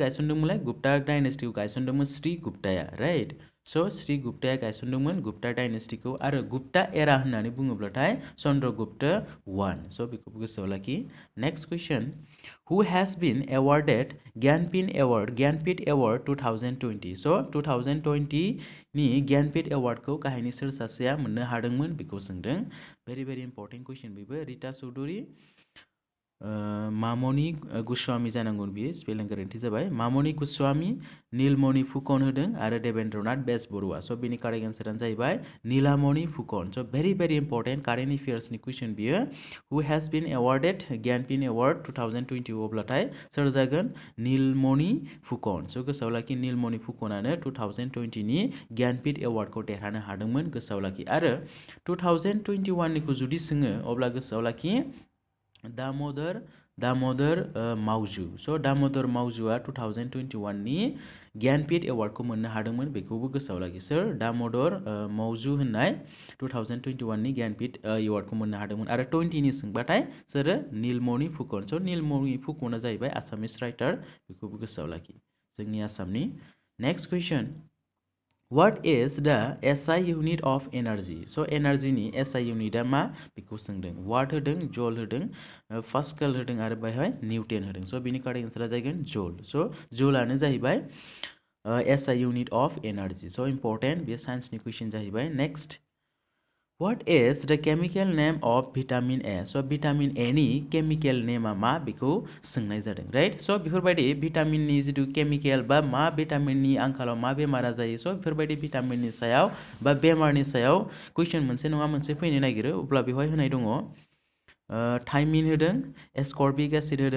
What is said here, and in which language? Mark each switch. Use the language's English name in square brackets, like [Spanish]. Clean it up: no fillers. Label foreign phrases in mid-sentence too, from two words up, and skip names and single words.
[Bodo] गायसनदोंमोनलाय गुप्ता डाइनेस्टिखौ गायसनदोंमोन श्री गुप्ताया राइट स' श्री गुप्ताया गायसनदोंमोन गुप्ता डाइनेस्टिखौ आरो गुप्ता एरा होननानै बुङोब्लाथाय चन्द्रगुप्त वान स' बेखौबो गोसोआव लाखि [English] next question who has been awarded Jnanpith award 2020 [Bodo] स' 2020 नि ज्ञानपीठ एवार्डखौ गाहायनि सोर सासेया मोननो हादोंमोन बेखौ सोंदों [English] very important question [Bodo] बेबो रिता चौधुरी मामनि गोस्वामी जानांगौ बियो स्पेलिं गोरोन्थि जाबाय मामनि गोस्वामी नीलमणि फुकन होदों आरो देवेंद्रनाथ बेजबरुवा स' बेनि [English] correct answer [Bodo] जाहैबाय नीलामणि फुकन स' [English] very important current affairs [Bodo] कुइसन बियो [English] who has been awarded Jnanpith award 2020 [Bodo] अब्लाथाय सोर जागोन नीलमणि फुकन स' गोसोआव लाखि नीलमणि फुकनानो 2020 नि ज्ञानपीठ एवार्डखौ देरहानो हादोंमोन गोसोआव लाखि आरो 2021 निखौ जुदि सोङो अब्ला गोसोआव लाखि दामोदर मावजु स' दामोदर मावजुआ 2021 नि ज्ञानपीठ एवार्डखौ मोननो हादोंमोन बेखौबो गोसोआव लाखि सोर दामोदर मावजु होननाय 2021 नि ज्ञानपीठ एवार्डखौ मोननो हादोंमोन आरो 20 नि सोंबाथाय सोरो नीलमणि फुकन स' नीलमणि फुकना जाहैबाय [English] Assamese writer [Bodo] बेखौबो गोसोआव लाखि जोंनि आसामनि [English] next question What is the SI unit of energy? [Bodo] So energy नि [English] SI unit [Bodo] मा बेखौ सोंदों वाट होदों जल होदों पास्कल होदों आरो बेहाय निउटन होदों स' बिनि [English] correct answer [Bodo] जागोन जल स' जलानो जाहैबाय [English] SI unit of energy [Bodo] स' इम्पर्टेन्ट बे साइन्सनि कुइसन जाहैबाय नेक्स्ट [English] What is the chemical name of vitamin A? [Bodo] So vitamin A नि [English] chemical name [Bodo] मा बेखौ सोंनाय जादों राइट स' बेफोरबायदि भिटामिननि जिथु केमिकेल बा मा भिटामिननि आंखालाव मा बेमारा जायो स' बेफोरबायदि भिटामिननि सायाव बा बेमारनि सायाव कुइसन मोनसे नङा मोनसे फैनो नागिरो अब्ला बेवहाय होनाय दङ थाइमिन होदों [English] ascorbic acid [Bodo] होदों